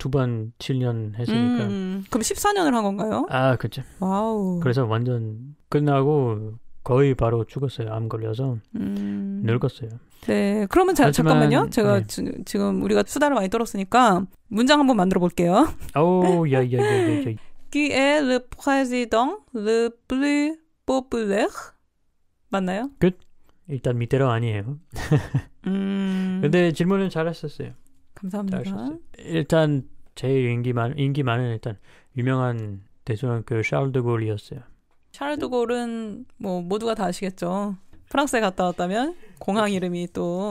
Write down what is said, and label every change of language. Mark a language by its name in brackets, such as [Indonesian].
[Korean] 2번 7년 했으니까. 그럼 14년을 한 건가요? 그렇죠. 와우. 그래서 완전 끝나고 거의 바로 죽었어요. 암 걸려서 늙었어요. 네, 그러면 잠깐만요. 제가 지금 우리가 수다를 많이 떨었으니까 문장 한번 만들어 볼게요. 야야야야야. [French] Qui est le président le plus populaire? [Korean] 맞나요? 끝. 일단 미테랑 아니에요. 근데 질문은 잘했었어요. 감사합니다. 잘하셨어요. 일단 제일 인기 많은 일단 유명한 대통령 샤를 드골이었어요. 샤를 드골은 뭐 모두가 다 아시겠죠. 프랑스에 갔다 왔다면 공항 이름이 또